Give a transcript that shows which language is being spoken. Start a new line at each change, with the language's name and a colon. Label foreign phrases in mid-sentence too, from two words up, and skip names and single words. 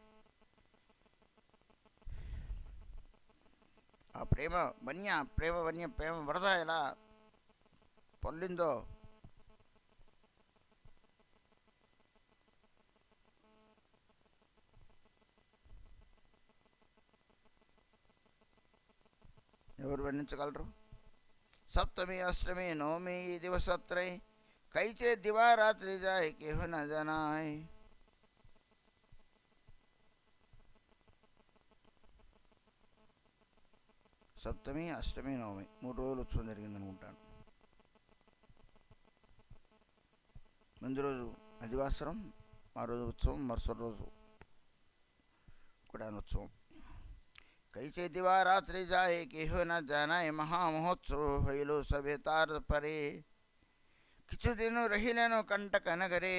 Telugu: ఆ ప్రేమ ప్రేమ వరద ఎలా పొల్లిందో ఎవరు వర్ణించగలరు?
Bangla: সপ্তমী অষ্টমী নবমী দিবসত্রয় কৈচে দিবা রাত্রি যায় কেহু না জানায়.
Telugu: సప్తమి అష్టమి నవమి 3 రోజులు ఉత్సవం జరిగింది అనుకుంటాను. ముందు రోజు అధివాసరం, ఆ రోజు ఉత్సవం, మరుసటి రోజు కూడా ఉత్సవం.
Bangla: কৈসে দিবা রাত্রি যায় কেহো না জানায় মহামহোৎসব ভৈলো সভে তার পরে. কিছু দিন রহিলেনো কণ্টক নগরে.